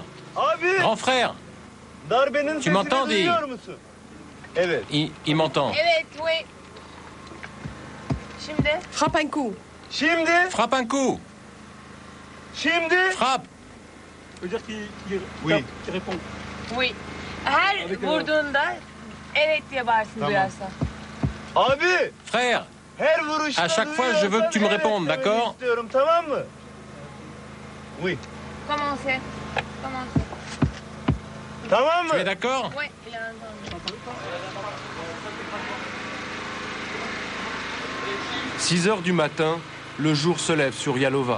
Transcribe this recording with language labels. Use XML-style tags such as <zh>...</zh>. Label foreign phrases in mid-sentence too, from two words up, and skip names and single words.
<fr>Grand frère! Tu m'entends, Di? Il m'entend. Frappe un coup. Frappe un coup. Frappe. Ça veut dire qu'il répond. Oui.</fr> <tr>Her vurduğunda evet diye bağırsın duyarsa.</tr> <fr>Frère, à chaque fois, je veux que tu me répondes, d'accord? Oui. Commencez. Tu es d'accord? Oui, il a entendu. 6 heures du matin, le jour se lève sur Yalova.</fr>